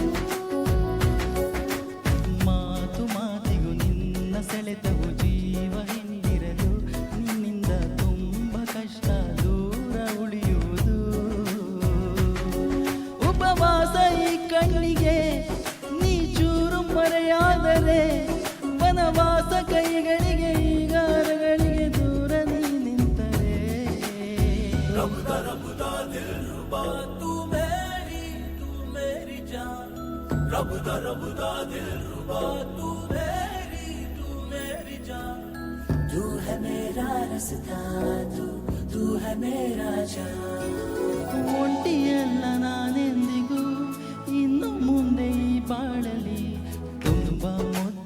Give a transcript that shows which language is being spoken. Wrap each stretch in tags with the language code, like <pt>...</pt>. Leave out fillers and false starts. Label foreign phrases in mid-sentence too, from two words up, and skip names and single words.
<kn>ಮಾತು ಮಾತಿಗೂ ನಿನ್ನ ಸೆಳೆತವು ಜೀವ ಹಿಂದಿರಲು ನಿನ್ನಿಂದ ತುಂಬ ಕಷ್ಟ ದೂರ ಉಳಿಯುವುದು ಉಪವಾಸ ಈ ಕಣ್ಣಿಗೆ ನೀ ಚೂರು ಮರೆಯಾದರೆ ವನವಾಸ ಕೈಗಳಿಗೆ ಈಗಾರಗಳಿಗೆ ದೂರ ನೀ ನಿಂತರೆ</kn> <hi>तू है मेरा रास्ता तू है मेरा जान</hi> <kn>ಒಂಟಿಯಲ್ಲ ನಾನೆಂದಿಗೂ ಇನ್ನು ಮುಂದೆ ಈ ಬಾಳಲಿ ತುಂಬ</kn>